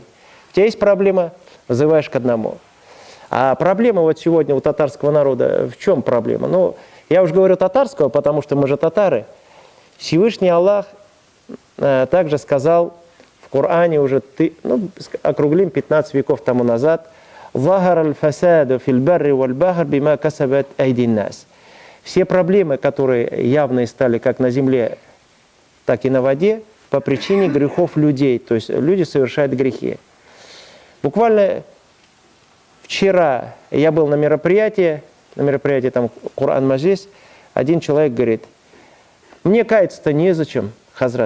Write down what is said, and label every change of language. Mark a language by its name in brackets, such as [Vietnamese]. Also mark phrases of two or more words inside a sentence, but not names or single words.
[Russian] У тебя есть проблема, вызываешь к одному. А проблема вот сегодня у татарского народа, в чем проблема? Ну, я уже говорю татарского, потому что мы же татары. Всевышний Аллах также сказал в Коране уже, округлим 15 веков тому назад: [Arabic] «ظهر الفساد في البر والبحر بما كسبت أيدي الناس». [Russian] Все проблемы, которые явные стали как на земле, так и на воде, по причине грехов людей. То есть люди совершают грехи. Буквально вчера я был на мероприятии там Кур'ан-Маджлис, один человек говорит: мне каяться-то незачем, Хазрат.